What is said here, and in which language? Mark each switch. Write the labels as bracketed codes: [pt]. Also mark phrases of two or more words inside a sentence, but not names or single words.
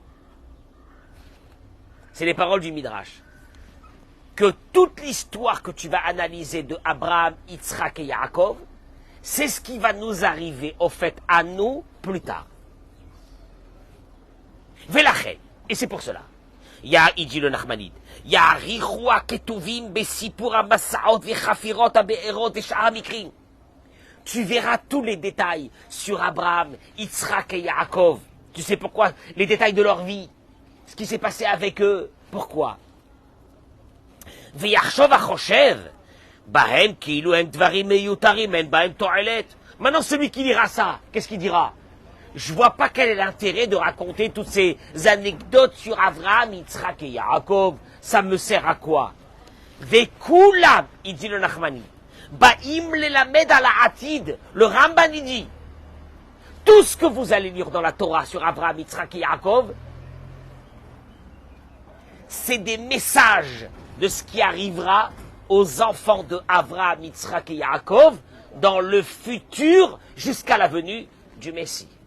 [fr] C'est les paroles du Midrash. Que toute l'histoire que tu vas analyser de Abraham, Yitzhak et Yaakov, c'est ce qui va nous arriver, au fait, à nous, plus tard. Velachet. Et c'est pour cela. Il dit le Nachmanide. [he] יאריכו כתובים בסיפור המסעות וחפירות הבארות ושאר מקרים. [fr] Tu verras tous les détails sur Abraham, Yitzhak et Yaakov. Tu sais pourquoi? Les détails de leur vie. Ce qui s'est passé avec eux. Pourquoi? [he] ויחשוב החושב. בהם כאילו הם דברים מיותרים אין בהם תועלת. [fr] Maintenant, celui qui lira ça, qu'est-ce qu'il dira? Je vois pas quel est l'intérêt de raconter toutes ces anecdotes sur Avraham, Yitzhak et Yaakov. Ça me sert à quoi? Ve'kulam, il dit le Nachmani. [he] באים ללמד על העתיד. [fr] Le Ramban, il dit. Tout ce que vous allez lire dans la Torah sur Abraham, Yitzhak et Yaakov, c'est des messages de ce qui arrivera aux enfants de Avraham, Yitzhak et Yaakov dans le futur jusqu'à la venue du Messie.